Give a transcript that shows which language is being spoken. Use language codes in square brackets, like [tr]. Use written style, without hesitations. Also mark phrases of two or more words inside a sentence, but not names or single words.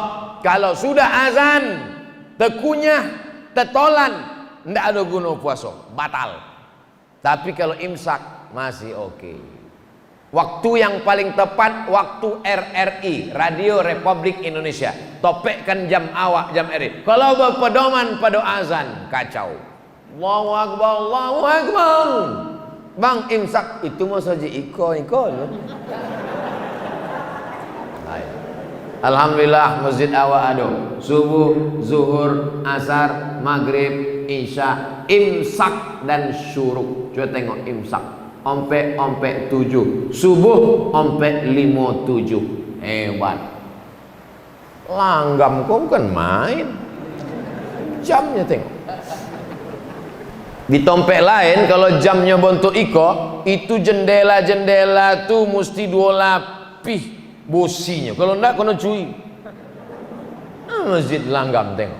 [id] Kalau sudah azan, tekunyah, tetolan, ndak ada guna puasa, batal. Tapi kalau imsak masih oke. Waktu yang paling tepat waktu RRI, Radio Republik Indonesia. [min] Topekkan jam awak, jam RRI. Kalau berpedoman pada azan, kacau. [ar] الله أكبر، الله أكبر. [min] Bang imsak itu mau saja iko. [id] Alhamdulillah masjid awak ada subuh, zuhur, asar, maghrib, isya, imsak dan syuruk. [min] Coba tengok imsak. Ompe 7. Subuh ompe 5:07. Hebat. [id] Langgam kau bukan main. Jamnya tengok. [min] Di tompek lain kalau jamnya bentuk iko, itu jendela-jendela tuh mesti 2 lapis bosinya. [id] Kalau enggak kena cuy. Masjid Langgam tengok.